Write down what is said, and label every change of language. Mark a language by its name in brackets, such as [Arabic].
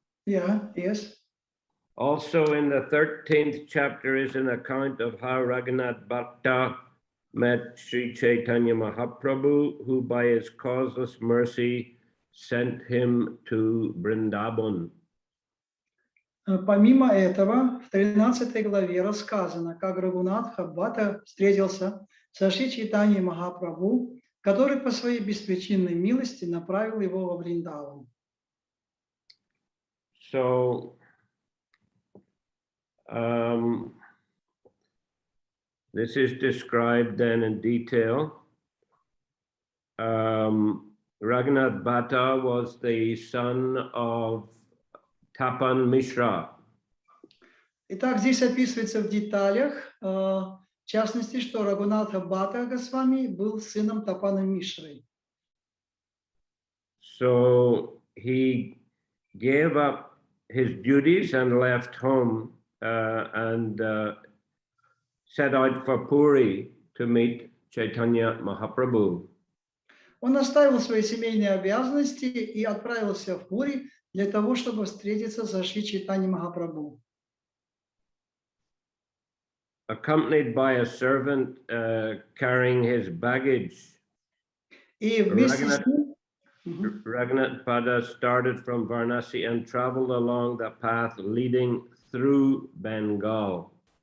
[English] Yeah, yes. Also in the 13th chapter is an account of how Raghunath Bhatta met Shri Chaitanya Mahaprabhu, who by his causeless mercy sent him to Vrindavan. [Russian] Помимо этого, в 13 главе рассказано, как Рагунатха Бхатта встретился со Шри Чайтаньей Махапрабху, который по своей беспричинной милости направил его во Вриндаван. [English] So, this is described then in detail. Raghunath Bhatta was the son of Tapan Mishra. [Russian] Итак, здесь описывается в деталях, в частности, что Рагунатха Бхатта Госвами был сыном Тапана Мишры. [English] So he gave up his duties and left home and set out for Puri to meet Chaitanya Mahaprabhu. [Russian] Он оставил свои семейные обязанности и отправился в Пури для того, чтобы встретиться со Шри Чайтаньей Махапрабху. [English] Accompanied by a servant carrying his baggage, [Russian] И вместе с ним [English] Raghunath Bhatta started from Varanasi and traveled along the path leading through Bengal.